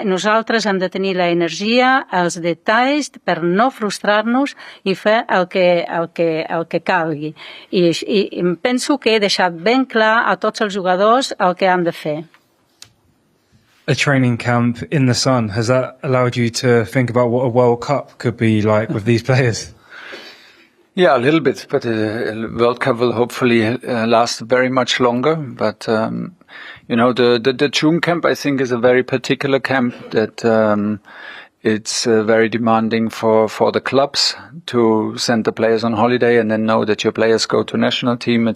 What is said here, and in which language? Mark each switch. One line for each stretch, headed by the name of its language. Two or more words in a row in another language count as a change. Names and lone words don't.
Catalan: Nosaltres hem de tenir la energia, els detalls per no frustrar-nos i fer el que calgui. I penso que he deixat ben clar a tots els jugadors el que han de fer.
English: A training camp in the sun, has that allowed you to think about what a World Cup could be like with these players? Yeah, a little bit, but the World Cup will hopefully last very much longer. But the June camp, I think, is a very particular camp that it's very demanding for the clubs to send the players on holiday and then know that your players go to national team.